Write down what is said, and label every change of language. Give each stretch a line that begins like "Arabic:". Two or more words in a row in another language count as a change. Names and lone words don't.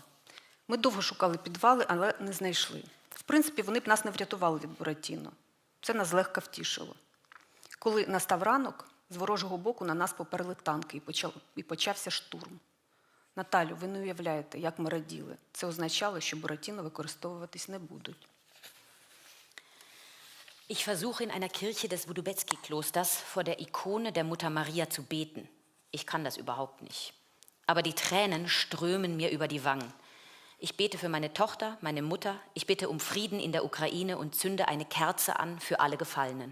Ukrainian: Ми довго шукали підвали, але не знайшли. В принципі, вони б нас не врятували від буратіно. Це нас злегка втішило. Коли настав ранок, з ворожого боку на нас поперли танки і почався штурм. Наталю, ви не уявляєте, як ми раділи. Це означало, що буратіно використовуватись не будуть.
German: Ich versuche in einer Kirche des Wudubecki-Klosters vor der Ikone der Mutter Maria zu beten. Ich kann das überhaupt nicht. Aber die Tränen strömen mir über die Wangen. Ich bete für meine Tochter, meine Mutter, ich bitte um Frieden in der Ukraine und zünde eine Kerze an für alle Gefallenen.